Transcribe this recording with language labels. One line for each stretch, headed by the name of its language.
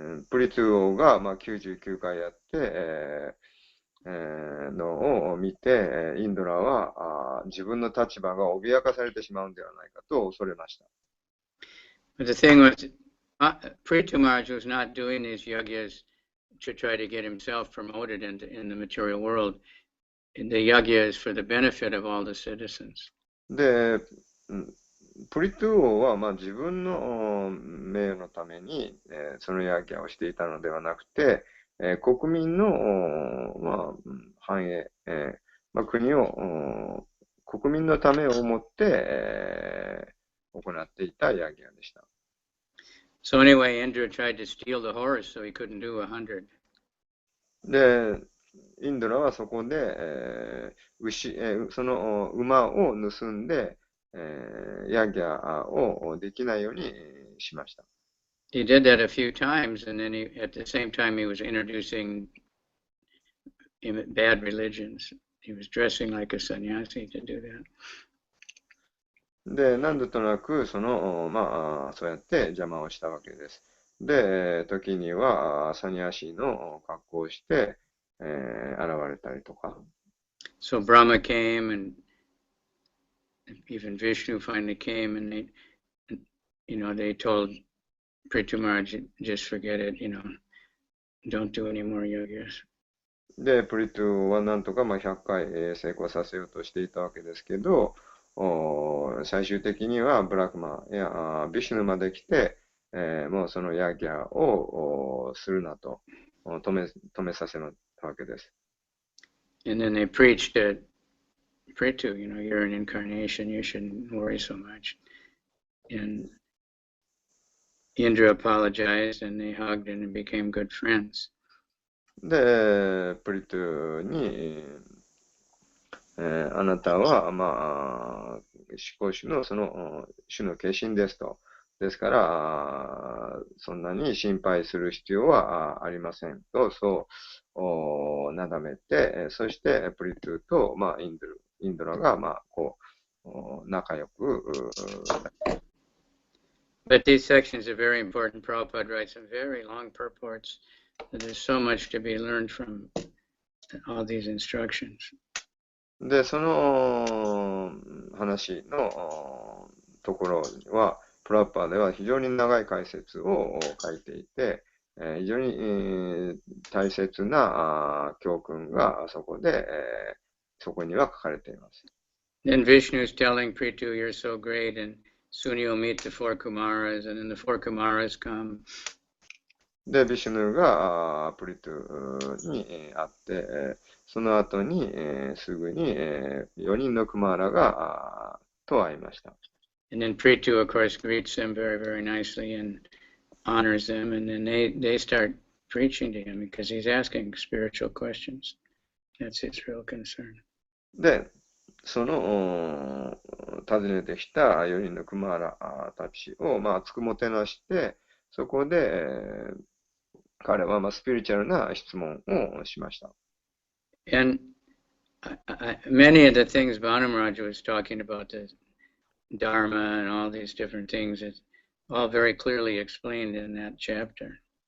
Japanese: プリトゥ王が、まあ、99回やって、のを見て、インドラは自分の立場が脅かされてしまうんではないかと恐れました。
English: But the thing was, Prithu Maharaj was not doing these yajnas to try to get himself promoted in the material world. The yajna is for the benefit of all the citizens.
Japanese: で、プリトゥ王は、まあ、自分の名誉のために、そのヤギャをしていたのではなくて、国民の、まあ、繁栄、まあ、国を、国民のためを思って、行っていたヤギャでした。
English: So anyway, Indra tried to steal the horse, so he couldn't do 100.
Japanese: で、インドラはそこで、その馬を盗んで、ヤギャをできないようにしました。
English: He did that a few times, and then at the same time he was introducing bad religions. He was dressing like a sannyasi to do that.
Japanese: で、何度となく、まあ、そうやって邪魔をしたわけです。で、時には、サニヤシの格好をして、現れたりとか。
English: So Brahma came, and even Vishnu finally came, and they told Prithu Maharaj, just forget it, don't do any more yogas.
Japanese: で、プリトゥはなんとかまあ100回成功させようとしていたわけですけど、最終的にはブラクマやビシュヌまで来て、もうそのヤギャをするなと止めさせたわけです。
English: And then they preached that Prithu, you're an incarnation, you shouldn't worry so much. And Indra apologized, and they hugged and became good friends.
Japanese: で、プリトゥに、あなたは、まあ、思考主の主の化身ですと。ですから、そんなに心配する必要はありませんと、そうなだめて、そしてプリトゥと、まあ、インドラが、まあ、仲良く。
English: But these sections are very important. Prabhupada writes some very long purports. There's so much to be learned from all these instructions.
Japanese: で、その話のところは、プラッパーでは非常に長い解説を書いていて、非常に大切な教訓がそこには書かれています。
English: Then Vishnu is telling Prithu, you're so great, and soon you'll meet the four Kumaras, and then the four Kumaras come.
Japanese: で、ビシュヌがプリトゥに会って、その後にすぐに4人のクマーラがと会いました。
English: And then Prithu, of course, greets them very, very nicely and honors them, and then they start preaching to him because he's asking spiritual questions. That's his real concern.
Japanese: で、その訪ねてきた4人のクマーラたちを、まあ、つくもてなして、そこで、彼は、まあ、スピリチュアルな質問をしました。
English: And many of the things Bhanu Maharaj was talking about, the Dharma and all these different things, it's all very clearly explained in that chapter.